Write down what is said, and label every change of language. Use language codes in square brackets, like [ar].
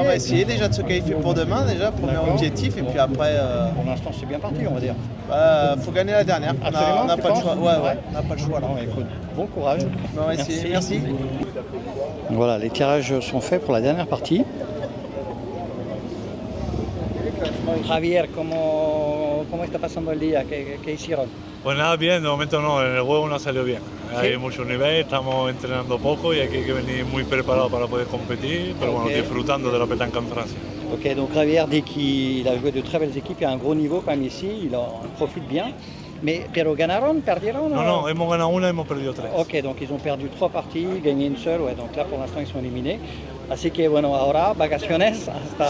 [fr] On va essayer déjà de se qualifier pour demain, déjà, premier objectif, et puis après... Pour l'instant c'est bien parti on va dire. Faut gagner la dernière, Absolument, on n'a tu pas le penses? choix. Ouais, on n'a pas le choix là. Non, écoute, bon courage. On va essayer, merci. Voilà, les tirages sont faits pour la dernière partie. [es] Javier, ¿cómo está pasando el día? ¿Qué hicieron? Pues nada, bien, de momento no, en el juego no ha salido bien. Hay mucho nivel, estamos entrenando poco y hay que venir muy preparado para poder competir, pero bueno, disfrutando de la petanca en Francia. [fr] Ok, donc Javier dit qu'il a joué de très belles équipes, il y a un gros niveau quand même ici, il en profite bien. Mais [es] pero ganaron, perdieron? No, hemos ganado una, hemos perdido 3. [fr] Ok, donc ils ont perdu 3 parties, gagné une seule, ouais, donc là pour l'instant ils sont éliminés. [es] Así que bueno, ahora vacaciones hasta...